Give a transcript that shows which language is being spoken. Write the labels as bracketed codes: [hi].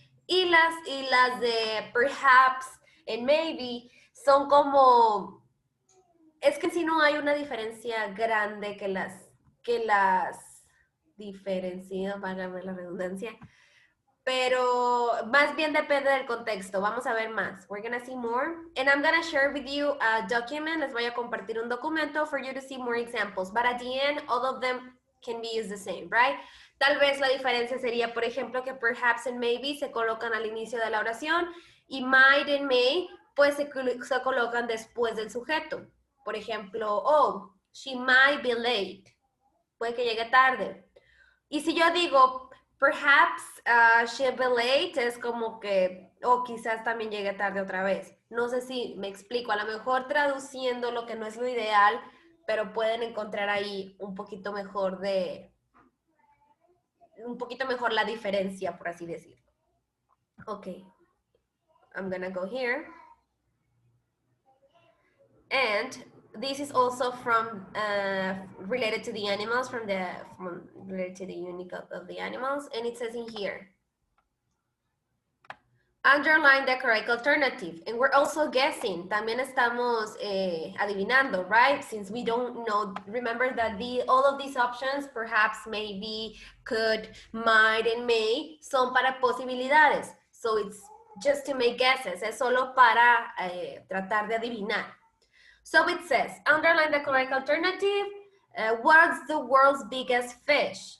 [es] Y las de perhaps and maybe son como, es que en sí no hay una diferencia grande que las diferencia, para ver la redundancia, pero más bien depende del contexto. Vamos a ver más. [en] We're gonna see more. And I'm gonna share with you a document. [es] Les voy a compartir un documento [en] for you to see more examples. But at the end, all of them can be used the same, right? [es] Tal vez la diferencia sería, por ejemplo, que perhaps and maybe se colocan al inicio de la oración y might and may, pues se colocan después del sujeto. Por ejemplo, oh, [en] she might be late. [es] Puede que llegue tarde. Y si yo digo, [en] perhaps she'll be late, [es] es como que, quizás también llegue tarde otra vez. No sé si me explico, a lo mejor traduciendo lo que no es lo ideal, pero pueden encontrar ahí un poquito mejor la diferencia, por así decirlo. [en] Ok. I'm gonna go here. And this is also from related to the animals, related to the unit of the animals, and it says in here, underline the correct alternative, and we're also guessing. [es] También estamos adivinando, right? [en] Since we don't know, remember that all of these options, perhaps, maybe, could, might, and may, [es] son para posibilidades. [en] So it's just to make guesses. [es] Es solo para tratar de adivinar. [en] So it says, underline the correct alternative. What's the world's biggest fish?